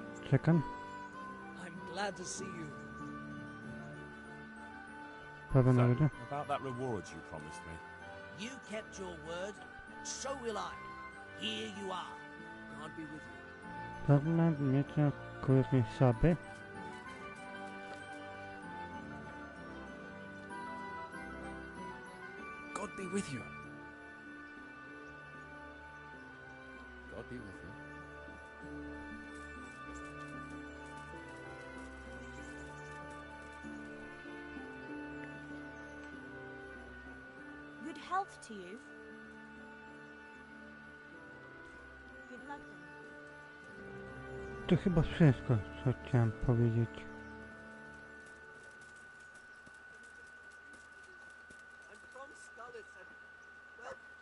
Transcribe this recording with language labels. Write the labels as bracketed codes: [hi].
[en] Second. I'm glad to see you. [pl] Prawa [en] So, [pl] nagroda. [en] about that reward you promised me. You kept your word, so will I. Here you are. God be with you. [pl] Fragment miecza królewskiej Saby. [en] God be with you. God be with you. Good health to you. Good luck then. [pl] To chyba wszystko, co chciałem powiedzieć. [en] I'm from Skalitz and, well,